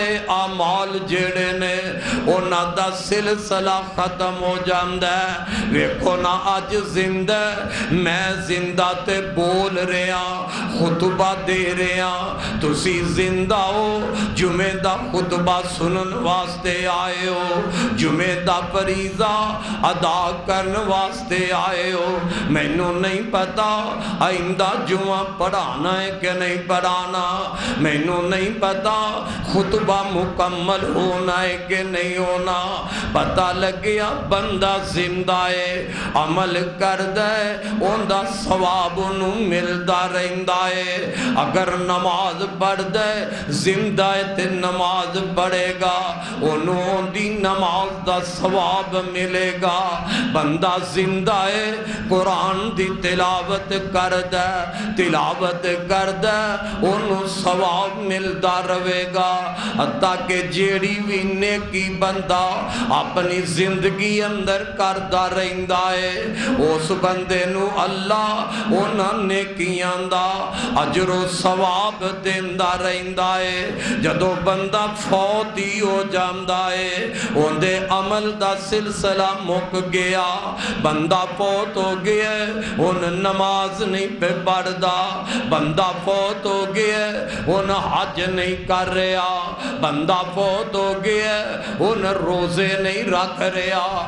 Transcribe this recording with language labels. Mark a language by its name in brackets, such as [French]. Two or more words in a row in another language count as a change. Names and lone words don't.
[Punjabi] اعمال جڑے نے انہاں دا سلسلہ ختم ہو جاندا ہے ویکھو نا اج زندہ میں زندہ تے بول رہا خطبہ دے رہا تسی زندہ ہو جمعہ دا خطبہ سنن واسطے آئے ہو جمعہ دا فریضہ ادا کرن واسطے آئے ہو مینوں نہیں پتا آئندہ جمعہ پڑھانا ہے کہ نہیں پڑھانا مینوں نہیں پتا خطبہ مکمل ہونا ہے کہ نہیں ہونا پتہ لگیا بندہ زندہ ہے عمل کردہ ہے اوندا ثواب انہوں ملدا رہندا ہے اگر نماز پڑھ دے زندہ ہے تے نماز پڑھے گا انہوں دی نماز دا ثواب ملے گا بندہ زندہ ہے قرآن دی تلاوت کردہ تلاوت کردہ انہوں ثواب ملدا رہے گا حتیٰ کہ جیڑی بھی نیکی بندہ اپنی زندگی اندر کردہ رہندا ہے اس بندے نو اللہ انہاں نیکیاں دا اجر و ثواب دیندا رہندا ہے جدو بندہ فوت ہی ہو جاندا ہے اندے عمل دا سلسلہ مک گیا بندہ فوت ہو گیا ان نماز نہیں پہ پڑھدا بندہ فوت ہو گیا ان حج نہیں کر رہا بندہ فوت ہو گیا ان روزے نہیں رکھ رہا